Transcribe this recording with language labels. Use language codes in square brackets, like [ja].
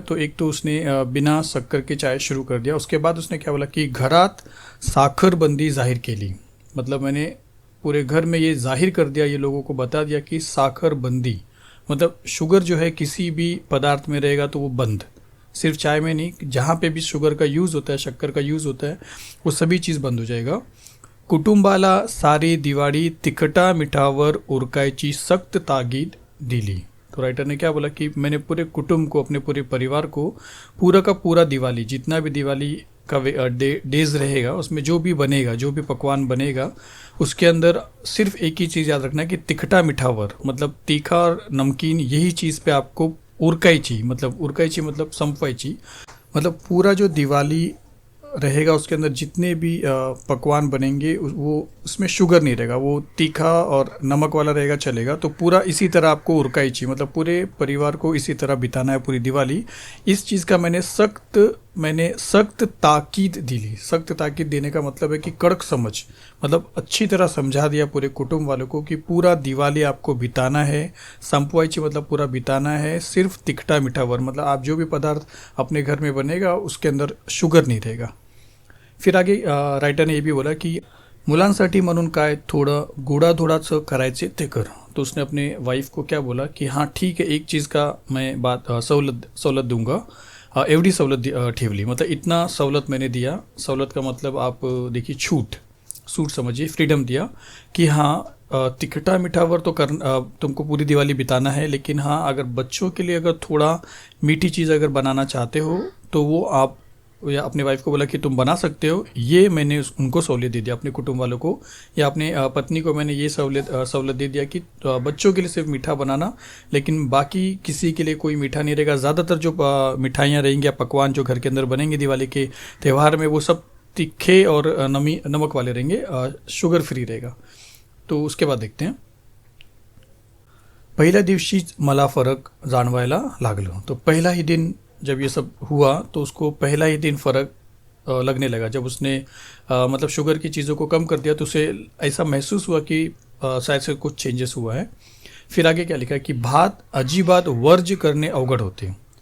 [hi] तो एक तो उसने बिना शक्कर के चाय शुरू कर दिया। उसके बाद उसने क्या बोला कि [mr] घरात साखरबंदी जाहिर केली। [hi] मतलब मैंने पूरे घर में ये जाहिर कर दिया, ये लोगों को बता दिया कि साखरबंदी मतलब शुगर जो है किसी भी पदार्थ में रहेगा तो वो बंद, सिर्फ चाय में नहीं, जहाँ पे भी शुगर का यूज़ होता है, शक्कर का यूज़ होता है, वो सभी चीज़ बंद हो जाएगा। [mr] कुटुंबाला सारी दिवाळी तिखटा मिठावर उरकायची सख्त ताकीद दिली। [hi] तो राइटर ने क्या बोला कि मैंने पूरे कुटुंब को, अपने पूरे परिवार को पूरा का पूरा दिवाली, जितना भी दिवाली का डेज रहेगा, उसमें जो भी बनेगा, जो भी पकवान बनेगा, उसके अंदर सिर्फ एक ही चीज़ याद रखना है कि तिखटा मिठावर मतलब तीखा और नमकीन, यही चीज़ पे आपको उरकायची मतलब संपवायची। मतलब पूरा जो दिवाली रहेगा उसके अंदर जितने भी पकवान बनेंगे वो उसमें शुगर नहीं रहेगा, वो तीखा और नमक वाला रहेगा, चलेगा। तो पूरा इसी तरह आपको उरकायची मतलब पूरे परिवार को इसी तरह बिताना है पूरी दिवाली। इस चीज़ का मैंने सख्त ताकीद दिली। सख्त ताकीद देने का मतलब है कि कड़क समझ, मतलब अच्छी तरह समझा दिया पूरे कुटुंब वालों को कि पूरा दिवाली आपको बिताना है। संपवायची मतलब पूरा बिताना है सिर्फ तिखटा मिठावर, मतलब आप जो भी पदार्थ अपने घर में बनेगा उसके अंदर शुगर नहीं रहेगा। फिर आगे राइटर ने ये भी बोला कि [mr] मुलांसाठी म्हणून काय थोडं गोडाधोडाचं करायचे ते कर। [hi] तो उसने अपने वाइफ को क्या बोला कि हाँ ठीक है, एक चीज़ का मैं बात सवलत दूंगा, [mr] एवढी सवलत ठेवली, [hi] मतलब इतना सवलत मैंने दिया। सवलत का मतलब आप देखिए छूट समझिए, फ्रीडम दिया कि हाँ तिखटा मीठावर तो तुमको पूरी दिवाली बिताना है, लेकिन हाँ अगर बच्चों के लिए अगर थोड़ा मीठी चीज़ अगर बनाना चाहते हो तो वो आप, या अपने वाइफ को बोला कि तुम बना सकते हो। ये मैंने उनको सहूलियत दे दिया, अपने कुटुंब वालों को या अपने पत्नी को मैंने ये सहूलियत दे दिया कि बच्चों के लिए सिर्फ मीठा बनाना, लेकिन बाकी किसी के लिए कोई मीठा नहीं रहेगा। ज़्यादातर जो मिठाइयाँ रहेंगी या पकवान जो घर के अंदर बनेंगे दिवाली के त्यौहार में, वो सब तीखे और नमक वाले रहेंगे, शुगर फ्री रहेगा। तो उसके बाद देखते हैं। [mr] पहिल्या दिवशीच मला फरक जाणवायला लागलं। [hi] तो पहला ही दिन जब ये सब हुआ तो उसको पहला ही दिन फ़र्क लगने लगा। जब उसने मतलब शुगर की चीज़ों को कम कर दिया तो उसे ऐसा महसूस हुआ कि शायद से कुछ चेंजेस हुआ है। फिर आगे क्या लिखा है कि [mr] भात अजिबात वर्ज करने अवघड होते।